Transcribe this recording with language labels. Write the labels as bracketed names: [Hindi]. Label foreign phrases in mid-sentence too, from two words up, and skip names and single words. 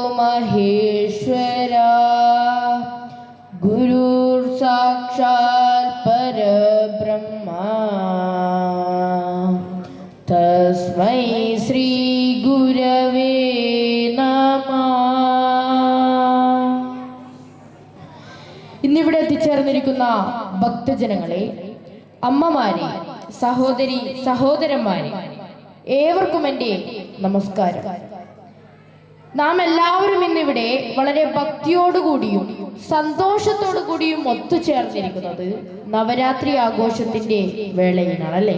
[Sanskrit] महेश्वरा गुरुर् साक्षात् परब्रह्मा तस्मै श्री गुरवे नमः. [Malayalam] ഇന്നിവിടെ എത്തിച്ചേർന്നിരിക്കുന്ന ഭക്തജനങ്ങളെ, അമ്മമാരെ, സഹോദരി സഹോദരന്മാരെ, ഏവർക്കും എൻ്റെ നമസ്കാരം. നാം എല്ലാവരും ഇന്നിവിടെ വളരെ ഭക്തിയോടുകൂടിയും സന്തോഷത്തോടു കൂടിയും ഒത്തുചേർന്നിരിക്കുന്നത് നവരാത്രി ആഘോഷത്തിന്റെ വേളയിലാണ്, അല്ലേ?